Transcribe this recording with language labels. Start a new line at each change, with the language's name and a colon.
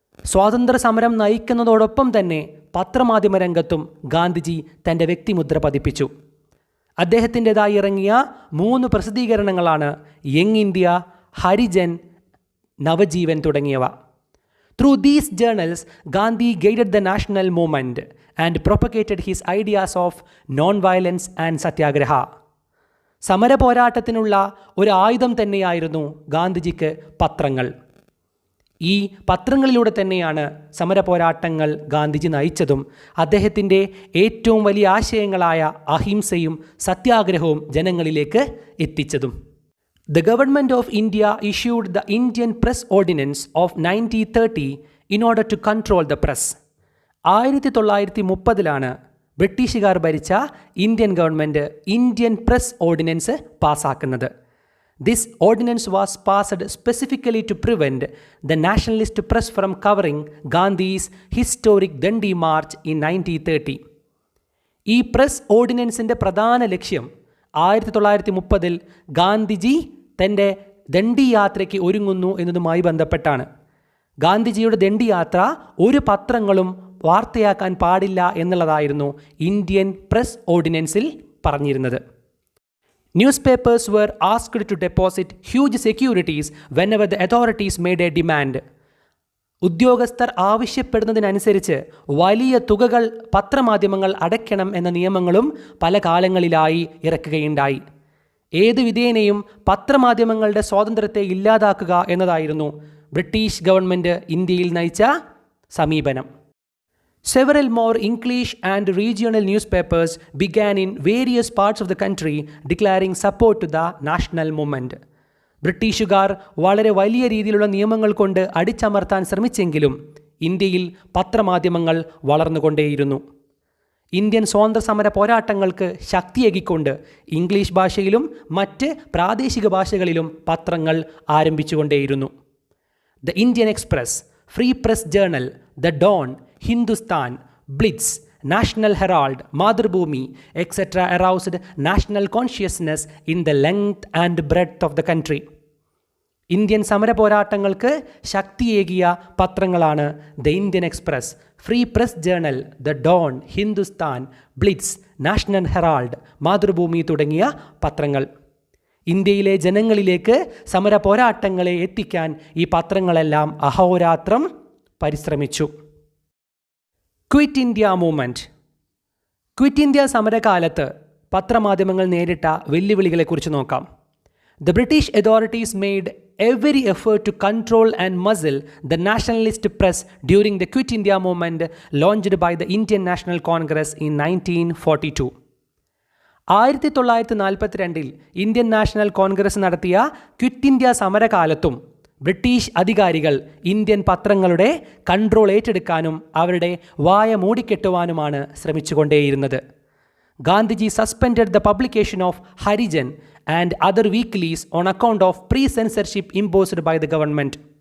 Malayalam: സ്വാതന്ത്ര്യ സമരം നയിക്കുന്നതോടൊപ്പം തന്നെ പത്രമാധ്യമ രംഗത്തും ഗാന്ധിജി തൻ്റെ വ്യക്തിമുദ്ര പതിപ്പിച്ചു. അദ്ദേഹത്തിൻ്റെതായി ഇറങ്ങിയ 3 പ്രസിദ്ധീകരണങ്ങളാണ് യങ് ഇന്ത്യ, ഹരിജൻ, നവജീവൻ തുടങ്ങിയവ.
English: Through these journals, Gandhi guided the national movement and propagated his ideas of non-violence and satyagraha.
Malayalam: സമര പോരാട്ടത്തിനുള്ള ഒരു ആയുധം തന്നെയായിരുന്നു ഗാന്ധിജിക്ക് പത്രങ്ങൾ. ഈ പത്രങ്ങളിലൂടെ തന്നെയാണ് സമര പോരാട്ടങ്ങൾ ഗാന്ധിജി നയിച്ചതും അദ്ദേഹത്തിൻ്റെ ഏറ്റവും വലിയ ആശയങ്ങളായ അഹിംസയും സത്യാഗ്രഹവും ജനങ്ങളിലേക്ക് എത്തിച്ചതും.
English: The government of India issued the Indian Press Ordinance of 1930 in order to control the press.
Malayalam: 1930 ബ്രിട്ടീഷുകാർ ഭരിച്ച Indian government Indian press ordinance പാസ്സാക്കുന്നത്.
English: This ordinance was passed specifically to prevent the nationalist press from covering Gandhi's historic Dandi March in 1930.
Malayalam: ഈ press ഓർഡിനൻസിൻ്റെ പ്രധാന ലക്ഷ്യം 1930 ഗാന്ധിജി തൻ്റെ ദണ്ഡി യാത്രയ്ക്ക് ഒരുങ്ങുന്നു എന്നതുമായി ബന്ധപ്പെട്ടാണ്. ഗാന്ധിജിയുടെ ദണ്ഡി യാത്ര ഒരു പത്രങ്ങളും വാർത്തയാക്കാൻ പാടില്ല എന്നുള്ളതായിരുന്നു ഇന്ത്യൻ പ്രസ് ഓർഡിനൻസിൽ പറഞ്ഞിരുന്നത്.
English: Newspapers were asked to deposit huge securities whenever the authorities made a demand.
Malayalam: ഉദ്യോഗസ്ഥർ ആവശ്യപ്പെടുന്നതിനനുസരിച്ച് വലിയ തുകകൾ പത്രമാധ്യമങ്ങൾ അടയ്ക്കണം എന്ന നിയമങ്ങളും പല കാലങ്ങളിലായി ഇറക്കുകയുണ്ടായി. ഏത് വിധേനയും പത്രമാധ്യമങ്ങളുടെ സ്വാതന്ത്ര്യത്തെ ഇല്ലാതാക്കുക എന്നതായിരുന്നു ബ്രിട്ടീഷ് ഗവൺമെൻറ് ഇന്ത്യയിൽ നയിച്ച സമീപനം.
English: Several more English and regional newspapers began in various parts of the country declaring support to the national movement.
Malayalam: ബ്രിട്ടീഷുകാർ വളരെ വലിയ രീതിയിലുള്ള നിയമങ്ങൾ കൊണ്ട് അടിച്ചമർത്താൻ ശ്രമിച്ചെങ്കിലും ഇന്ത്യയിൽ പത്രമാധ്യമങ്ങൾ വളർന്നുകൊണ്ടേയിരുന്നു. ഇന്ത്യൻ സ്വാതന്ത്ര്യ സമര പോരാട്ടങ്ങൾക്ക് ശക്തിയേകിക്കൊണ്ട് ഇംഗ്ലീഷ് ഭാഷയിലും മറ്റ് പ്രാദേശിക ഭാഷകളിലും പത്രങ്ങൾ ആരംഭിച്ചുകൊണ്ടേയിരുന്നു. The Indian express, free press journal, the Don, Hindustan, blitz, national Herald, Mathrubhumi etc.
English: aroused national consciousness in the length and breadth of the country.
Malayalam: Indian സമര പോരാട്ടങ്ങൾക്ക് ശക്തിയേകിയ പത്രങ്ങളാണ് the Indian express, free press journal, the Don, Hindustan, blitz, national Herald, Mathrubhumi തുടങ്ങിയ പത്രങ്ങൾ. ഇന്ത്യയിലെ ജനങ്ങളിലേക്ക് സമര പോരാട്ടങ്ങളെ എത്തിക്കാൻ ഈ പത്രങ്ങളെല്ലാം അഹോരാത്രം പരിശ്രമിച്ചു. Quit India movement. Quit India സമരകാലത്ത് പത്രമാധ്യമങ്ങൾ നേരിട്ട വെല്ലുവിളികളെക്കുറിച്ച് നോക്കാം.
English: The British authorities made every effort to control and muzzle the nationalist press during the Quit India movement launched by the Indian National Congress in 1942.
Malayalam: 1942 Indian national Congress നടത്തിയ quit India സമരകാലത്തും British അധികാരികൾ Indian പത്രങ്ങളുടെ control ഏറ്റെടുക്കാനും അവരുടെ വായ മൂടിക്കെട്ടുവാനുമാണ് ശ്രമിച്ചുകൊണ്ടേയിരുന്നത്.
English: Gandhiji suspended the publication of Harijan and other weeklies on account of pre-censorship imposed by the government.